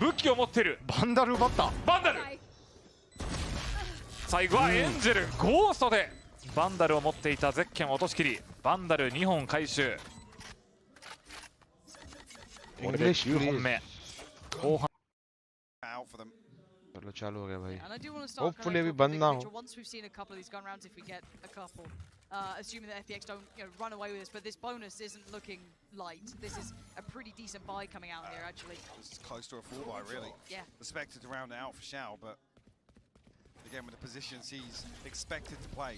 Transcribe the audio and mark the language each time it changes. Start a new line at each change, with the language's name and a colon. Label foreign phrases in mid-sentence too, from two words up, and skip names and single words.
Japanese: 武器を持ってる。バンダル奪った。バンダル。最後はエンジェル、ゴーストでバンダルを持っていたゼッケンを落としきり、バンダル2本回収。これで9本目。後半。
Hindi: चलो चालू हो गया भाई। Hopefully अभी बंद ना हो।
English: Assuming that FPX don't run away with this, but this bonus isn't looking light. This is a pretty decent buy coming out here, actually. This is close to a full buy, really. Yeah. Expected to round it out for 𝘽, but again with the positions he's expected to play.